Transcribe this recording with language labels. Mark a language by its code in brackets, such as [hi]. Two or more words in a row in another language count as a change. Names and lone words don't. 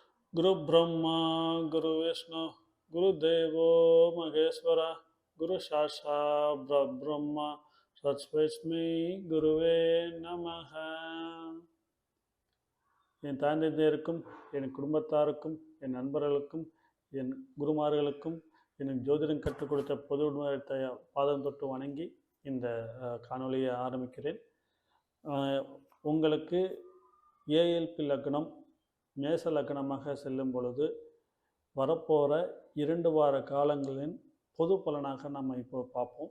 [sa] गुरु ब्रह्मा गुरु विष्णु गुरुदेवो महेश्वरा गुरु साक्षात् ब्रह्मा तस्मै गुरवे नमः. [ta] என் தாய் தந்தையருக்கும் என் குடும்பத்தாருக்கும் என் நண்பர்களுக்கும் என் குருமார்களுக்கும் எனக்கு ஜோதிடம் கற்றுக் கொடுத்த பொது உணர்த்த பாதம் தொட்டு வணங்கி இந்த காணொலியை ஆரம்பிக்கிறேன். உங்களுக்கு ஏஎல்பி லக்னம் மேச லக்னமாக செல்லும் பொழுது வரப்போகிற 2 வார காலங்களின் பொது பலனாக நம்ம இப்போ பார்ப்போம்.